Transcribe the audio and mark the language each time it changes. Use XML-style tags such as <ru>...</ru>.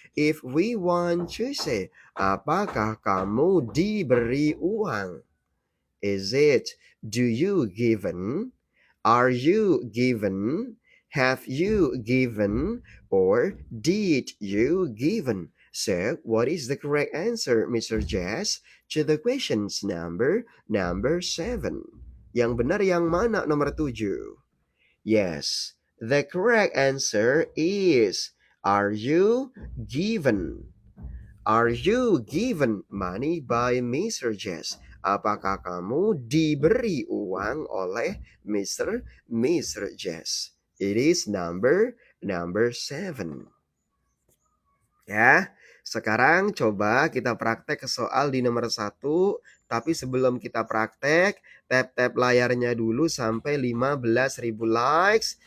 <en>If we want to say,</en> <id>apakah kamu diberi uang?</id> <en>Is it, do you given? Are you given? Have you given? Or did you given? So, what is the correct answer, Mr. Jazz, to the questions number 7?</en> <id>Yang benar yang mana nomor 7?</id> <en>Yes, the correct answer is, are you given? Are you given money by Mr. Jazz?</en> <id>Apakah kamu diberi uang oleh Mr.</id> <en>Jazz? It is number 7.</en> <id>Ya, sekarang coba kita praktek ke soal di nomor 1. Tapi sebelum kita praktek, tap-tap layarnya dulu sampai 15.000 likes.</id>